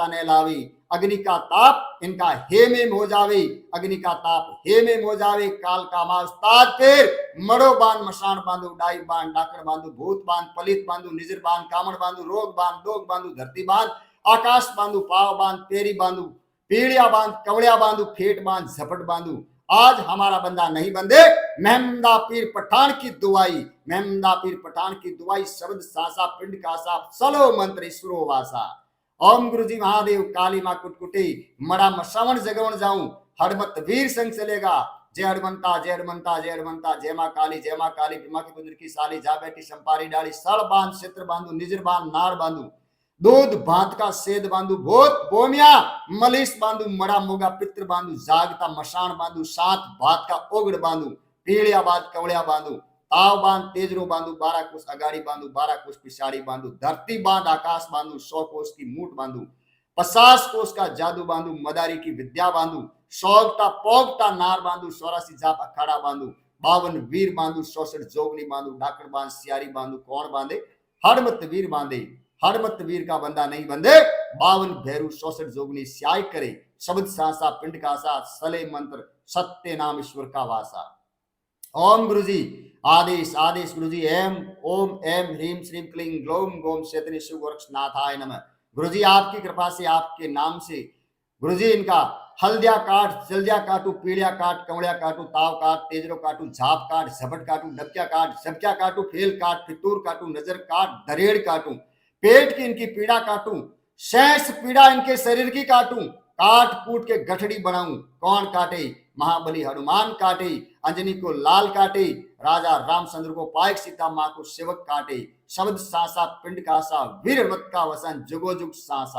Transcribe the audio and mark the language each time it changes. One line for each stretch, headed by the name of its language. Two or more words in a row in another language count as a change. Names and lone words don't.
Hindi: ने लावी, अग्नि का ताप इनका हे में हो जावे, अग्नि का ताप हे में हो जावे, काल का मां उस्ताद फिर, मड़ो बांध मशान बांधो, डाई बांध डाकड़ बांधो, भूत बांध पलित बांधो, निजर बांध कामड़ बांधो, रोग बांध दोग बांधो, धरती बांध आकाश बांधो, पाव बांध पेरी बांधो, पीड़िया बांध कवड़िया बांधो, फेट बांध झपट बांधो, आज हमारा बंदा नहीं बंदे, मेहमदा पीर पठान की दुआई, मेहमदा पीर पठान की दुआई, शब्द सासा पिंड कासा, सलो मंत्र ईश्वरो वासा। ओम गुरुजी महादेव काली मां कुटकुटी, मड़ा मसावन जगवन जाऊं, हरमत वीर संग चलेगा, जय हनुमंता जय हनुमंता जय हनुमंता, जय मां काली जय मां काली, बीमा की कुंदर की साली, जा बैठी संपारी डाली, सड़ बांध क्षेत्र बांधू, निजर बांध नार बांधू, दूध भात का सेद बांधू, भूत बोमिया मलिस बांधू, मड़ा मोगा पित्र बांधू, जागता मशान बांधू, 7 भात का ओगड़ बांधू, पीड़िया बांध कवड़िया बांधू, ताव बांध तेजरो बांधू 12 कोस अगाड़ी बांधू 12 कोस पिछाड़ी बांधू, धरती बांध आकाश बांधू 100 कोस की मूठ बांधू, 50 कोस का जादू बांधू, मदारी की विद्या बांधू, सौगता पोगता नार बांधू, 84 जाप अखाड़ा बांधू, 52 वीर बांधू, 64 जोगनी बांधू, डाकड़ बांध सियारी बांधू, कौन बांधे हड़मत वीर बांधे, हड़मत वीर का बंदा नहीं बंधे, 52 भैरू 64 जोगनी स्याय करे, शब्द सांसा पिंड का सा सले मंत्र सत्य नाम ईश्वर का वासा। ओम गुरुजी आदेश आदेश गुरुजी एम ओम एम ह्रीम श्रीम क्लीं ग्लोम गोम शेतनी शिव गोरक्षनाथाय नमः। गुरुजी आपकी कृपा से आपके नाम से गुरुजी इनका हल्दिया काट जल्दिया काटू पीड़िया काट कवड़िया काटू ताव काट तेजरो काटू झाप काट झपट काटू डबक्या काट झपक्या काटू फेल काट फितूर काटू नजर काट दरेड़ काटू पेट की इनकी पीड़ा काटू शेष पीड़ा इनके शरीर की काटू काट कूट के गठड़ी बनाऊं कौन काटे महाबली हनुमान काटे अंजनी को लाल काटे राजा रामचंद्र को पायक सीता मां को सेवक काटे शब्द सासा पिंड का सा वीरवत का वसन जुगो जुग सासा।